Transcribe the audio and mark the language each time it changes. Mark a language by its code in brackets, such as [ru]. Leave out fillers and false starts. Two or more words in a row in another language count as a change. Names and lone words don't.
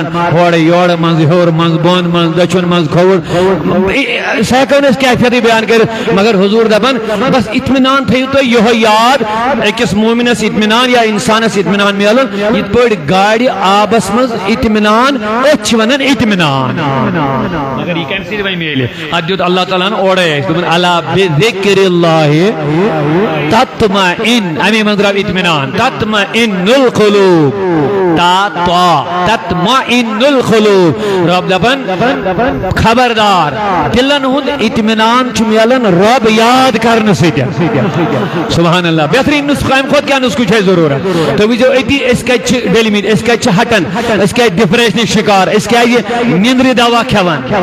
[ks] ہورٕ یورٕ منٛزٕ ہیوٚر منٛزٕ بۄن منٛزٕ دٔچھُن منٛزٕ کھووُر سُہ ہٮ۪کو نہٕ أسۍ کیفیتٕے بیان کٔرِتھ مگر حضوٗر دپان بس اطمینان تھٲیِو تُہۍ یِہوٚے یاد أکِس مومِنس اطمینان یا انسانس اطمینان مِلُن یِتھ پٲٹھۍ گاڑِ آبس مز اطمینان أتھ ونان اطمینان مگر یہ کمہِ سۭتۍ وۄنۍ میلہِ اتھ دیُت اللہ تعالیٰ ہن اورے اَسہِ دوٚپُن [ar] الا بذکر اللہ تطمئن [ks] امی منٛز درٛاو اطمینان [ar] تطمئن القلوب تطمئن القلوب [ks] رب دپان خبردار دلن ہُنٛد اطمینان چھُ ملان رب یاد کرنہٕ سۭتۍ [ar] سبحان اللہ [ks] بہتریٖن نسخہٕ امہِ کھۄتہٕ کیٛاہ نسخہٕ چھُ اَسہِ ضروٗرت تُہۍ وٕچھزیو أتی أسۍ کتہِ چھِ ڈٔلمٕتۍ أسۍ کتہِ چھِ ہٹان أسۍ کیٛازِ ڈپریشنٕکۍ شکار أسۍ کیٛازِ نیندرِ دوا کھٮ۪وان